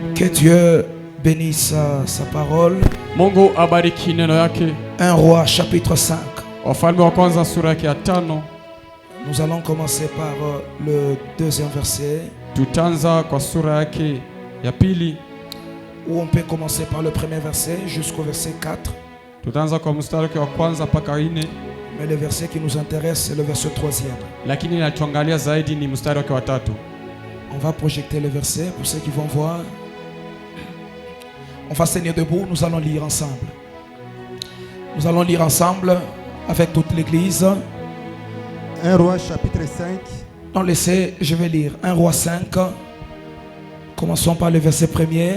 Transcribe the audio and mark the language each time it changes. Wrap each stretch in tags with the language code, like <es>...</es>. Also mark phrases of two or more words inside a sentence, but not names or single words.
<fr>Que Dieu bénisse sa parole.</fr> <sw>Mungu abariki neno yake.</sw> <fr>1 Roi chapitre 5.</fr> <sw>Wafalme wa kwanza sura yake ya 5.</sw> <fr>Nous allons commencer par le deuxième verset.</fr> <sw>Tutaanza kwa sura yake ya pili.</sw> <fr>Ou on peut commencer par le premier verset jusqu'au verset 4.</fr> <sw>Tutaanza kwa mstari wake wa kwanza mpaka 4.</sw> <fr>Mais le verset qui nous intéresse c'est le verset 3e.</fr> <sw>Lakini natuangalia zaidi ni mstari wake wa 3.</sw> <fr>On va projeter le verset pour ceux qui vont voir. On va se tenir debout, nous allons lire ensemble. Nous allons lire ensemble avec toute l'église. 1 Roi chapitre 5. Non, laissez, je vais lire 1 Roi 5. Commençons par le verset 1er.</fr>